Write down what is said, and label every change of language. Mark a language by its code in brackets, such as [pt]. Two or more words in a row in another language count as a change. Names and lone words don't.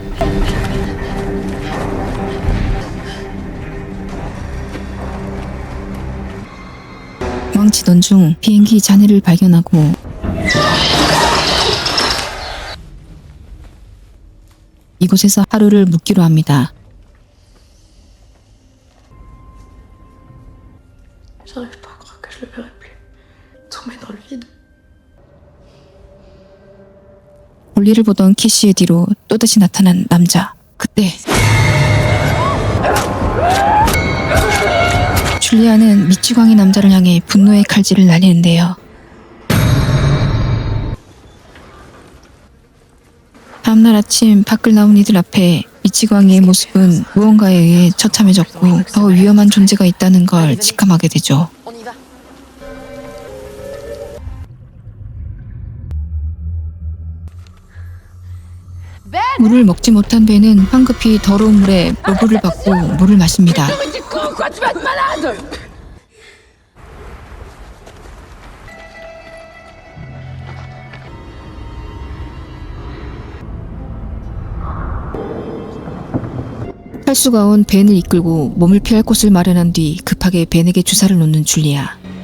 [ko] 도망치던 중 비행기 잔해를 발견하고 이곳에서 하루를 묵기로 합니다. [fr] J'arrive pas à croire que je le verrai plus. Tomber dans le vide. [ko] 볼일을 보던 키시의 뒤로 또다시 나타난 남자. 그때 줄리아는 미치광이 남자를 향해 분노의 칼질을 날리는데요. 다음날 아침 밖을 나온 이들 앞에 미치광이의 모습은 무언가에 의해 처참해졌고 더 위험한 존재가 있다는 걸 직감하게 되죠. [fr] On y va. [ko] 물을 먹지 못한 배는 황급히 더러운 물에 로브를 받고 물을 마십니다. 탈수가 온 벤을 이끌고 몸을 피할 곳을 마련한 뒤 급하게 벤에게 주사를 놓는 줄리아.